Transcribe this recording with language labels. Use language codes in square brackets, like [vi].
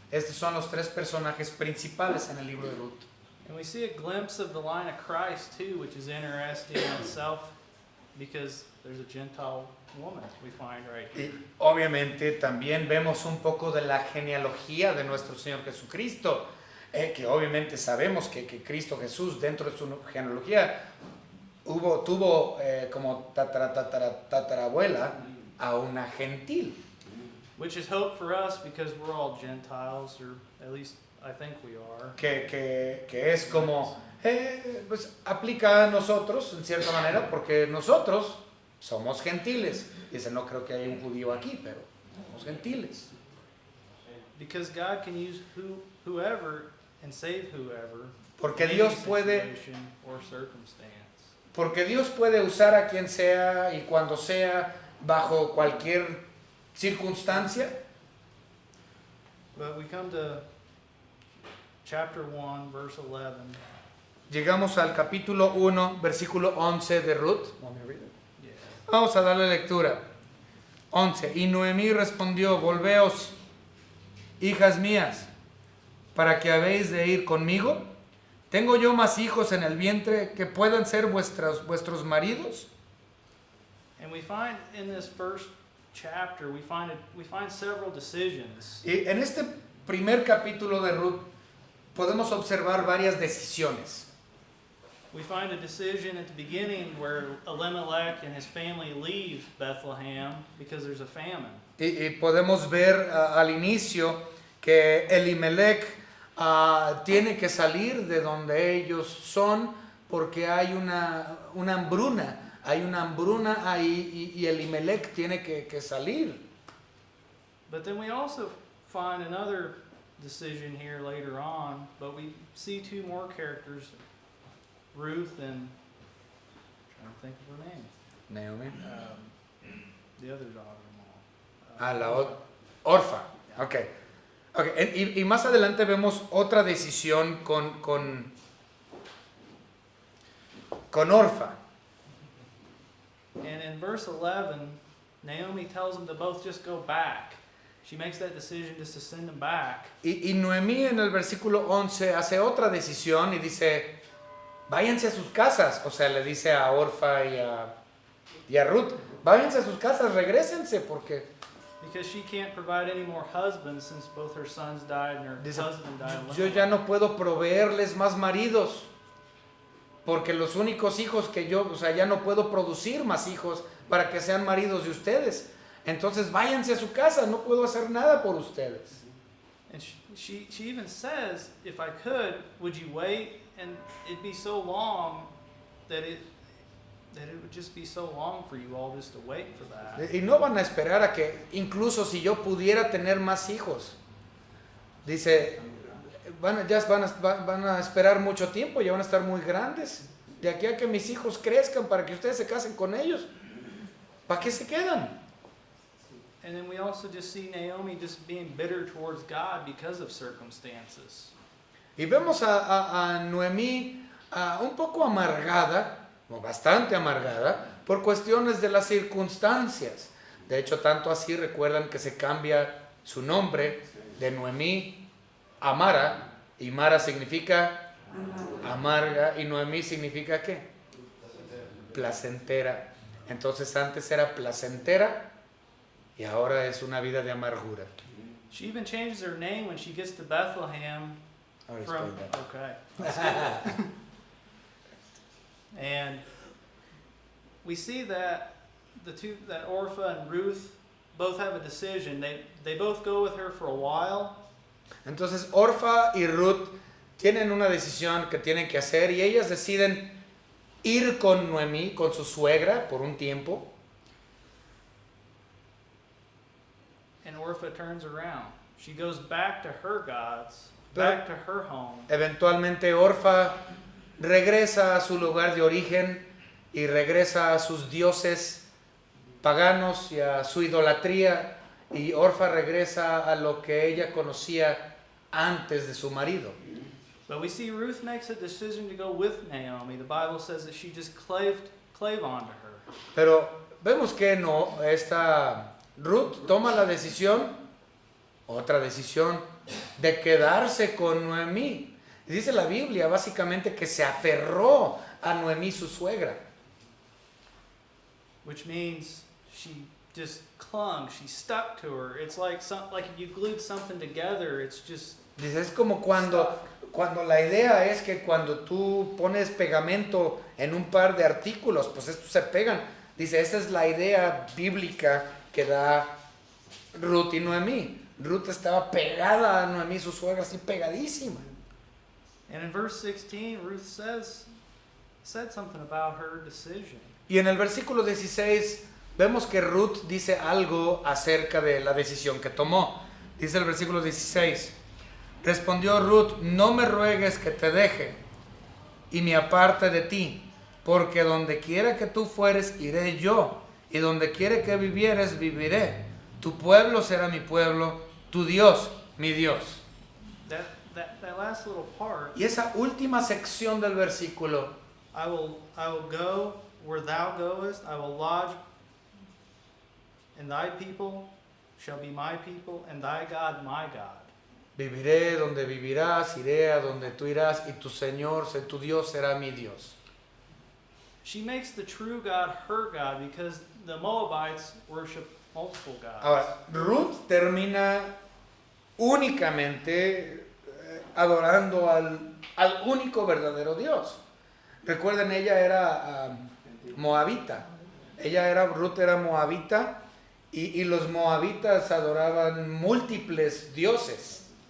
[es] Estos son los 3 personajes principales en el libro de Ruth. [en] And we see a glimpse of the line of Christ too, which is interesting in itself, because there's a Gentile woman we find right here. [es] Y obviamente también vemos un poco de la genealogía de nuestro Señor Jesucristo, que obviamente sabemos que Cristo Jesús dentro de su genealogía tuvo como tatarabuela a una gentil. [en] Which is hope for us, because we're all Gentiles, or at least I think we are. [es] Que es como, pues aplica a nosotros en cierta manera, porque nosotros somos gentiles. Dice, no creo que haya un judío aquí, pero somos gentiles. [en] Because God can use whoever and save whoever. [es] Porque Dios puede, [en] or circumstance. [es] Porque Dios puede usar a quien sea y cuando sea, bajo cualquier circunstancia. [en] But we come to chapter 1, verse 11. [es] Llegamos al capítulo 1, versículo 11 de Ruth. [en] Yeah. [es] Vamos a darle lectura. 11. Y Noemí respondió, volveos, hijas mías, para que habéis de ir conmigo. ¿Tengo yo más hijos en el vientre que puedan ser vuestros maridos? [en] And we find in this first chapter, we find several decisions. [es] Y en este primer capítulo de Ruth podemos observar varias decisiones. [en] We find a decision at the beginning where Elimelech and his family leave Bethlehem because there's a famine. [es] Y podemos ver al inicio que Elimelech tiene que salir de donde ellos son porque hay una hambruna. Hay una hambruna ahí y Elimelech tiene que salir. [en] But then we also find another decision here later on, but we see 2 more characters, Ruth and, I'm trying to think of her name. Naomi. The other daughter-in-law. [es] A la Orfa. Ok. Y más adelante vemos otra decisión con Orfa. [en] And in verse 11, Naomi tells them to both just go back. She makes that decision just to send them back. [es] Y Noemí en el versículo 11 hace otra decisión y dice, váyanse a sus casas. O sea, le dice a Orfa y a Ruth, váyanse a sus casas, regrésense porque... [en] Because she can't provide any more husbands since both her sons died and her [es] Dice, [en] husband died alone. [es] yo ya no puedo proveerles más maridos porque los únicos hijos que yo, o sea, ya no puedo producir más hijos para que sean maridos de ustedes. Entonces váyanse a su casa, no puedo hacer nada por ustedes. [en] And she even says, if I could, would you wait? And it'd be so long that it would just be so long for you all just to wait for that. [es] Y no van a esperar a que, incluso si yo pudiera tener más hijos, dice, van a esperar mucho tiempo, ya van a estar muy grandes. De aquí a que mis hijos crezcan para que ustedes se casen con ellos, ¿para qué se quedan? [en] And then we also just see Naomi just being bitter towards God because of circumstances. [es] Y vemos a Noemí un poco amargada, o bastante amargada, por cuestiones de las circunstancias. De hecho, tanto así recuerdan que se cambia su nombre de Noemí a Mara, y Mara significa amarga, y Noemí significa ¿qué? Placentera. Entonces antes era placentera y ahora es una vida de amargura. [en] She even changes her name when she gets to Bethlehem. I'll explain that. Okay. That's good. And we see that that Orpha and Ruth both have a decision. They both go with her for a while. [es] Entonces Orfa y Ruth tienen una decisión que tienen que hacer y ellas deciden ir con Noemí, con su suegra, por un tiempo. [en] And Orpha turns around. She goes back to her gods, back to her home. [es] Eventualmente Orfa regresa a su lugar de origen y regresa a sus dioses paganos y a su idolatría, y Orfa regresa a lo que ella conocía antes de su marido. [en] But we see Ruth makes a decision to go with Naomi. The Bible says that she just clave onto her. [es] Pero vemos que no, esta Ruth toma la decisión, otra decisión, de quedarse con Noemí. Dice la Biblia básicamente que se aferró a Noemí, su suegra. [en] Which means she just clung, she stuck to her. It's like if you glued something together, it's just... [es] Dice, es como cuando la idea es que cuando tú pones pegamento en un par de artículos, pues estos se pegan. Dice, esa es la idea bíblica que da Ruth y Noemí. Ruth estaba pegada a Noemí, su suegra, así pegadísima. [en] And in verse 16, Ruth said something about her decision. [es] Y en el versículo 16 vemos que Ruth dice algo acerca de la decisión que tomó. Dice el versículo 16, respondió Ruth, no me ruegues que te deje y me aparte de ti, porque donde quiera que tú fueres, iré yo, y donde quiera que vivieres, viviré. Tu pueblo será mi pueblo, tu Dios, mi Dios. [en] That last little part, [es] Y esa última sección del versículo, [en] I will go where thou goest, I will lodge, and thy people shall be my people, and thy God my God. [es] viviré donde vivirás, iré a donde tú irás, y tu Señor, tu Dios será mi Dios. [en] She makes the true God her God because the Moabites worship multiple gods. [es] Ahora, Ruth termina únicamente adorando al único verdadero Dios. Recuerden, ella era moabita. Ruth era moabita, y los moabitas adoraban múltiples dioses.